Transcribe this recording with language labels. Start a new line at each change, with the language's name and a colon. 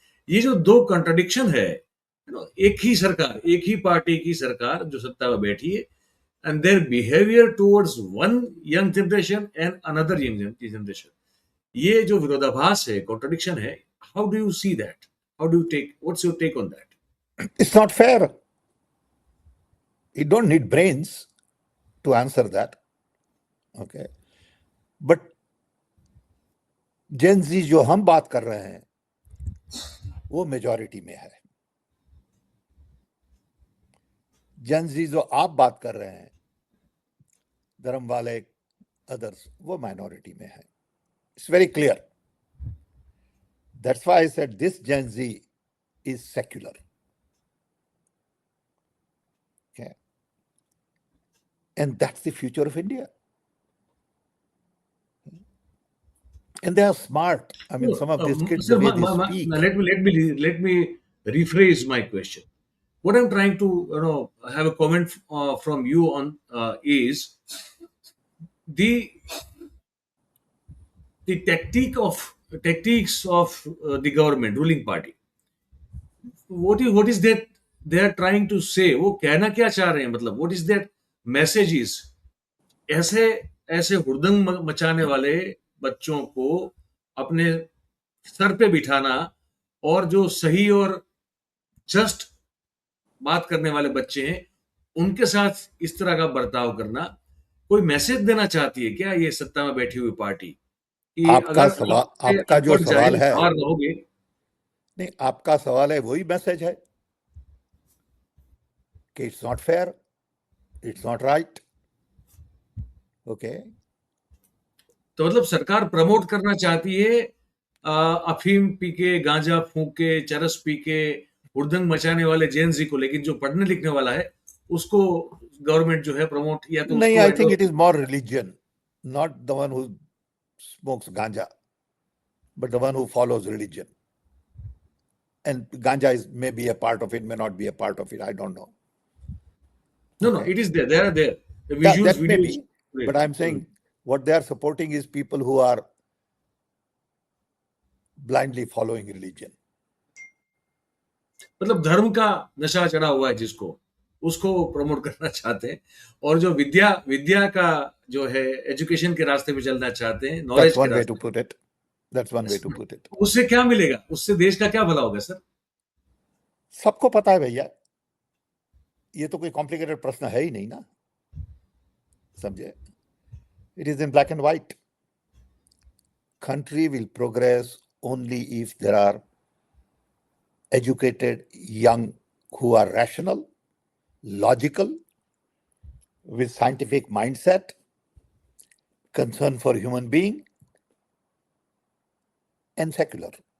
Hindi: ये जो दो कंट्राडिक्शन है, एक ही सरकार, एक ही पार्टी की सरकार जो सत्ता में बैठी है,
English: and their behavior towards one young generation
Hindi: and another young generation, ये जो विरोधाभास है, contradiction है,
English: how do you see that? How do you take, what's your take on that? It's not fair. You don't need brains to answer that. Okay.
Hindi: But Gen Z जो हम बात कर रहे हैं वो मेजॉरिटी में है। Gen Z जो आप बात कर रहे हैं, धर्म वाले अदर्स, वो माइनॉरिटी में है।
English: It's very clear. That's why I said this Gen Z is secular. Okay. And that's the future of India. And they are smart. I mean, some of these kids, the way they speak. Let me rephrase my question. What I'm trying to have a comment from you on is the tactics of the government, ruling party. What is that they are trying to say?
Hindi: वो कहना क्या चाह रहे हैं? मतलब
English: what is that message is?
Hindi: ऐसे हुड़दंग मचाने वाले बच्चों को अपने सर पे बिठाना, और जो सही और जस्ट बात करने वाले बच्चे हैं उनके साथ इस तरह का बर्ताव करना, कोई मैसेज देना चाहती है क्या ये सत्ता में बैठी हुई पार्टी कि आपका जो सवाल है, बाहर रहोगे? नहीं, आपका सवाल है वही मैसेज है कि
English: It's not fair, it's not right.
Hindi: Okay, तो मतलब सरकार प्रमोट करना चाहती है अफीम पी के, गांजा फूंक के, चरस पी के हुड़दंग मचाने वाले जेन जी को, लेकिन जो पढ़ने लिखने वाला है उसको गवर्नमेंट जो है प्रमोट या तो
English: नहीं, I think it is more religion, not the one who smokes ganja, but the one who follows religion. And ganja may be a part of it, may not be a part of it. I don't know. No, it is there. They are there. The visuals, that may be. But I'm saying what they are supporting is people who are blindly following religion.
Hindi: मतलब धर्म का नशा चढ़ा हुआ है जिसको, उसको promote करना चाहते हैं, और जो विद्या का जो है एजुकेशन के रास्ते पे चलना चाहते हैं, नॉलेज के रास्ते।
English: That's one way to put it.
Hindi: उससे क्या मिलेगा? उससे देश का क्या भला होगा सर? सबको पता है भैया, ये तो कोई कॉम्प्लिकेटेड प्रश्न है ही नहीं ना, समझे?
English: It is in black and white. Country will progress only if there are educated young who are rational, logical, with scientific mindset, concern for human being, and secular.